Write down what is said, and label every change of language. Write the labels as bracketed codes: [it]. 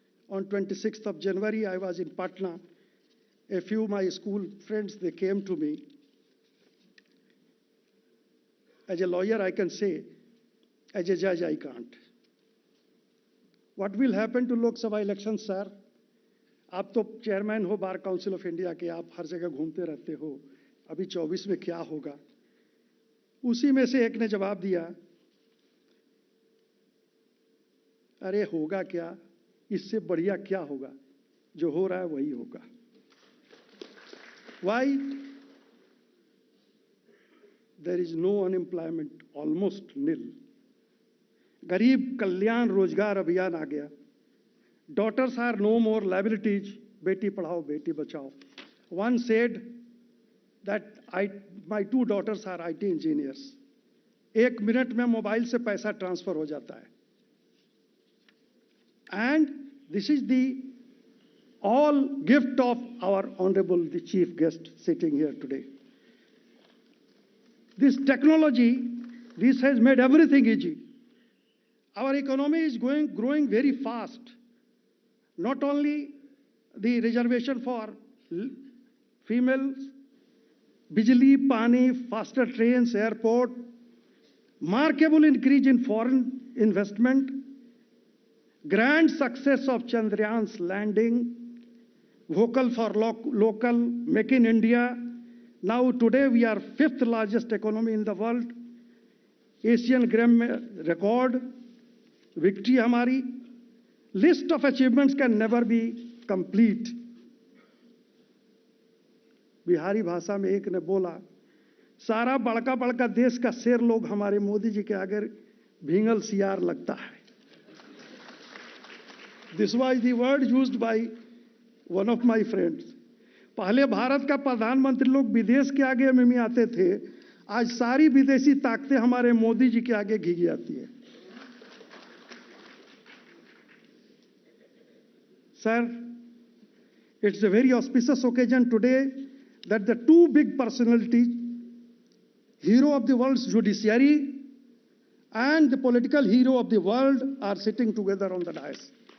[en] On 26th of January, I was in Patna. A few of my school friends, they came to me. As a lawyer, I can say, as a judge, I can't. What will happen to Lok Sabha elections, sir? [hi] आप तो chairman हो bar council of India के, आप हर जगह घूमते रहते हो, अभी 24 में क्या होगा? उसी में से एक ने जवाब दिया, अरे होगा क्या, इससे बढ़िया क्या होगा, जो हो रहा है वही होगा. [en] Why? There is no unemployment, almost nil. [hi] गरीब कल्याण रोजगार अभियान आ गया. [en] Daughters are no more liabilities. [hi] Beti Padhao Beti Bachao. [en] One said that my 2 daughters are IT engineers. [hi] 1 minute में मोबाइल से पैसा ट्रांसफर हो जाता है. [en] And this is the all gift of our honorable the chief guest sitting here today. This technology, this has made everything easy. Our economy is growing very fast. Not only the reservation for females, bijli, pani, faster trains, airport, remarkable increase in foreign investment, grand success of Chandrayaan's landing, vocal for local, make in India. Now today we are 5th largest economy in the world. Asian Games record, victory [hi] हमारी. [en] List of achievements can never be complete. [hi] Bihari भाषा में एक ने बोला, सारा बड़का बड़का देश का शेर लोग हमारे मोदी जी के आगे भींगल सियार लगता है. [en] This was the word used by one of my friends. [hi] पहले भारत का प्रधानमंत्री लोग विदेश के आगे मिमी आते थे, आज सारी विदेशी ताकतें हमारे मोदी जी के आगे घिघी आती है. [en] Sir, it's a very auspicious occasion today that the 2 big personalities, hero of the world's judiciary and the political hero of the world, are sitting together on the dais.